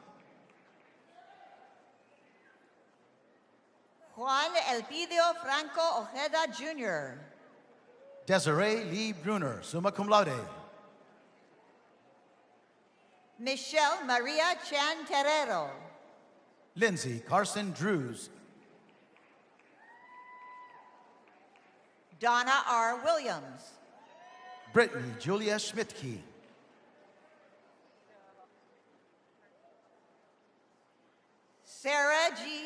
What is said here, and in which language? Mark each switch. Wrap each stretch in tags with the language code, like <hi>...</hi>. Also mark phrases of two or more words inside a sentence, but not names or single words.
<en>Juan Elpidio Franco Ojeda Jr. Desiree Lee Bruner,</en> <la>summa cum laude.</la> <en>Michelle Maria Chan Terrero. Lindsay Carson Drews. Donna R. Williams. Brittany Julia Schmidtke. Sarah G.</en>